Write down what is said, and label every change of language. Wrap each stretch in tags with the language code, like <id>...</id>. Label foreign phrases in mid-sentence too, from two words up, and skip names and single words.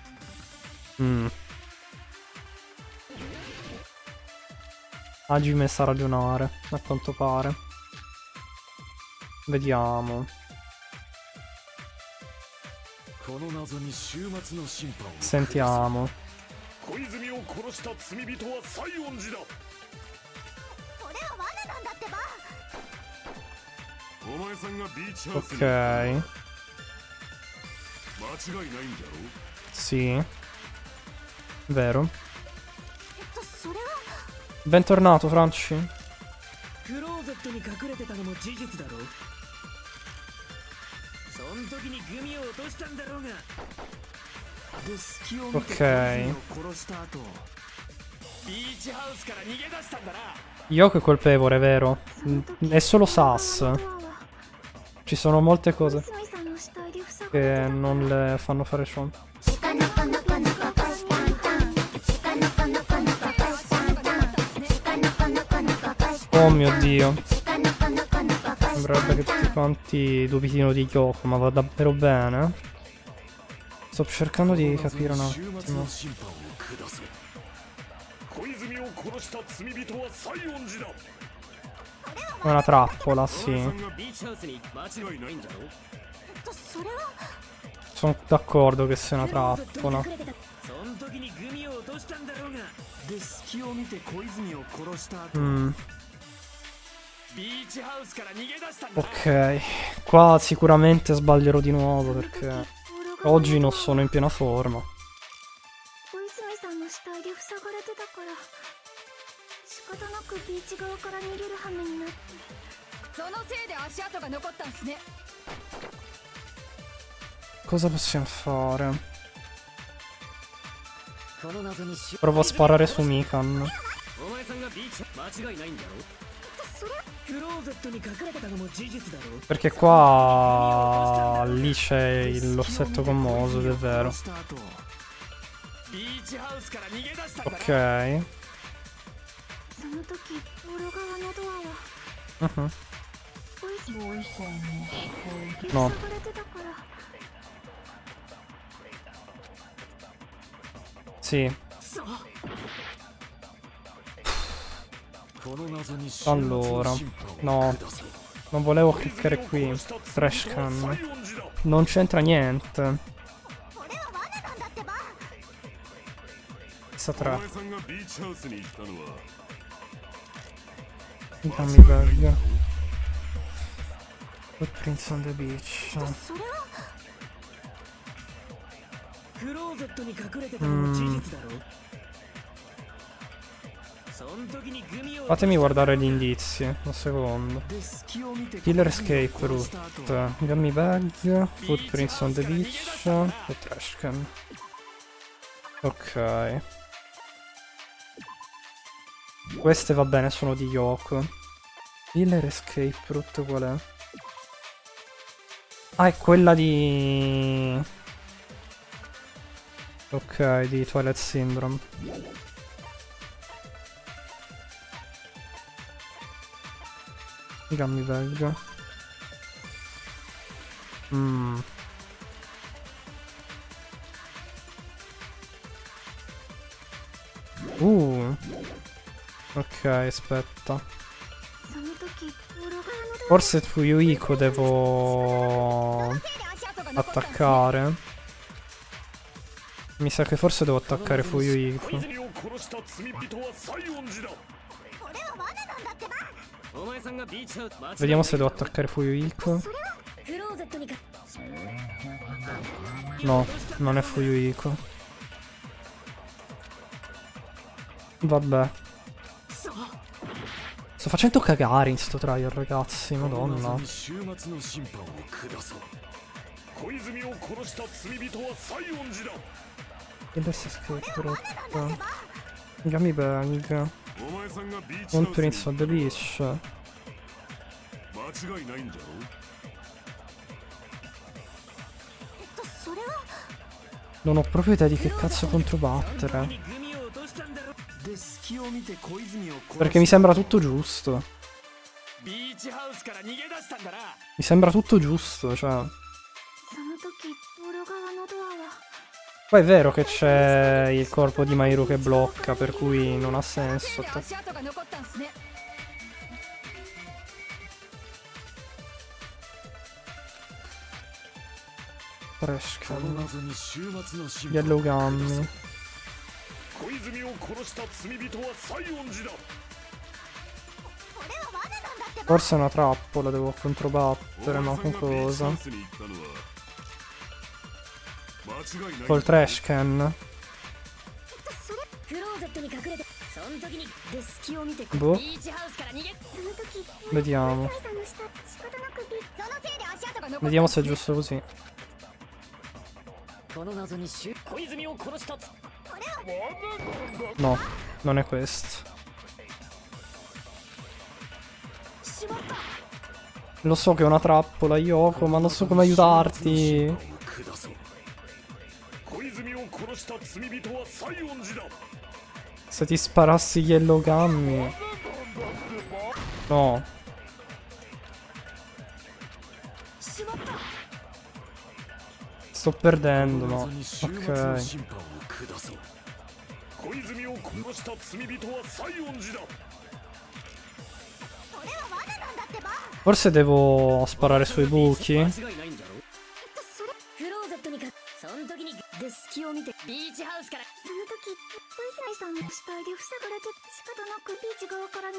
<it>Hajime sa ragionare, a quanto pare. Vediamo. Sentiamo.</it> <ja>小泉を殺した罪人は西園寺だ。これは罠なんだってば。お前さんがビーチハウスに</ja> <it>Ok.</it> <ja>間違いないんだろ。</ja> <it>Sì. Vero.</it> <ja>それは</ja> <it>Bentornato, Franci.</it> <ja>クローゼットに隠れてたのも事実だろ。そん時にグミを落としたんだろうが。で隙を見て</ja> <it>Ok.</it> <ja>小泉を殺した後、ビーチハウスから逃げ出したんだな。</ja> <it>Yoko è colpevole, vero? È solo Sass. Ci sono molte cose che non le fanno fare ciò. Oh mio Dio. Sembrerebbe che tutti quanti dubitino di Yoko, ma va davvero bene? Sto cercando di capire un attimo.</it> <ja>小泉を殺した罪人は西園寺だ。</ja> <it>È una trappola,</it> <ja>お前</ja> <it>sì.</it> <ja>さんがビーチハウスに間違いないんだろ。それは</ja> <it>Sono d'accordo che sia una trappola.</it> <ja>そん時にグミを落としたんだろうが。で隙を見て小泉を殺した後、 ビーチハウスから逃げ出したんだ。</ja> <it>Ok, qua sicuramente sbaglierò di nuovo perché oggi non sono in piena forma.</it> <ja>小泉さんの死体で塞がれてたから仕方なくビーチ側から逃げる羽目になって。そのせいで足跡が残ったんすね。</ja> <it>Cosa possiamo fare?</it> <ja>この謎にし</ja> <it>Provo a sparare su Mikan.</it> <ja>お前さんがビーチ間違いないんだろ。クローゼットに隠れてたのも事実だろ。</ja> <it>Perché qua lì c'è l'ossetto commoso, ed è vero.</it> <ja>ビーチハウスから逃げ出したんだな。</ja> <it>Ok.</it> <ja>その時道路側のドアは小泉さんの死体で塞</ja> <it>No.</it> <ja>がれてたから。</ja> <it>Sì.</it> <ja>そう。</ja> <it>Allora. No. Non volevo cliccare qui.</it> <en>Trash can.</en> <it>Non c'entra niente.</it> <ja>これは罠なんだってば。</ja> <it>Questa</it> <ja>お 3. 前さんがビーチハウスに行ったのは</ja> <en>Gummy bag. Footprints on the beach.</en> <ja>それはクローゼットに隠れてたのも事実だろ。そん時にグミを</ja> <it>Fatemi guardare gli indizi. Un secondo.</it> <ja>で隙を見て</ja> <en>Killer escape route. Gummy bag. Footprints on the beach.</en> <it>E</it> <en>trash can.</en> <it>Ok. Queste va bene, sono di Yoko.</it> <en>Killer escape route</en> <it>qual è? Ah, è quella di... Ok, di Twilight Syndrome.</it> <en>Gummy bag. Mm.</en> <it>Ok, aspetta.</it> <ja>その時オロ側のドア</ja> <it>Forse Fuyuhiko devo attaccare. Mi sa che forse devo attaccare Fuyuhiko.</it> <ja>小泉を殺した罪人は西園寺だ。お前さんがビーチハウス</ja> <it>Vediamo se devo attaccare Fuyuhiko.</it> <ja>クローゼットにか</ja> <it>No, non è Fuyuhiko. Vabbè. Sto facendo cagare in sto trial, ragazzi, madonna.</it> <ja>終末の審判を下そう。小泉を殺した罪人は西園寺だ。</ja> <it>Che bestia scritta.</it> <en>Gummy bag.</en> <ja>お前さんがビーチハ</ja> <it>Un</it> <ja>ウスに</ja> <en>Prince of the Beach.</en> <ja>間違いないんだろ。それは</ja> <it>Non ho proprio idea di che cazzo controbattere.</it> <ja>グミを落としたんだろ。で隙を見て小泉を殺</ja> <it>Perché mi sembra tutto giusto.</it> <ja>ビーチハウスから逃げ出したんだな。</ja> <it>Mi sembra tutto giusto, cioè.</it> <ja>その時オロ側のドアは</ja> <it>Poi è vero che c'è il corpo di Mairo che blocca, per cui non ha senso.</it> <ja>で足跡が残ったんすね。この</ja> <it>Trashcan.</it> <ja>謎に終末の審判を</ja> <en>Yellow Gummy.</en> <ja>小泉を殺した罪人は西園寺だ。</ja> <it>Forse è una trappola, devo controbattere,</it> <ja>お</ja> <it>ma</it> <ja>前さん</ja> <it>con</it> <ja>がビーチハ</ja> <it>cosa?</it> <ja>ウスに行ったのは間違いない。</ja> <it>Col Trashcan?</it> <ja>クローゼットに隠れてその時にで隙を見て</ja> <it>Boh,</it> <ja>ビーチハウスから逃げその時</ja> <it>vediamo.</it> <ja>サイさんの下仕方なくビそのせいで足跡が残った</ja> <it>Vediamo se è giusto così.</it> <ja>この謎に小泉を殺したつ</ja> <it>No, non è questo.</it> <ja>しまった</ja> <it>Lo so che è una trappola, Yoko, ma non so come aiutarti.</it> <ja>下そう。小泉を殺した罪人は西園寺だ。</ja> <it>Se ti sparassi</it> <en>Yellow Gummy.</en> <it>No.</it> <ja>しまった</ja> <it>Sto perdendo,</it> <ja>この</ja> <it>no.</it> <ja>謎に終末の</ja> <it>Ok.</it> <ja>審判を下そう。小泉を殺した罪人は西園寺だ。</ja> <it>Forse devo sparare sui buchi.</it> <ja>間違いないんだろ。それクローゼットにかその時にで隙を見てビーチハウスからその時小泉さんの死体で塞がれて仕方なくビーチ側からに</ja>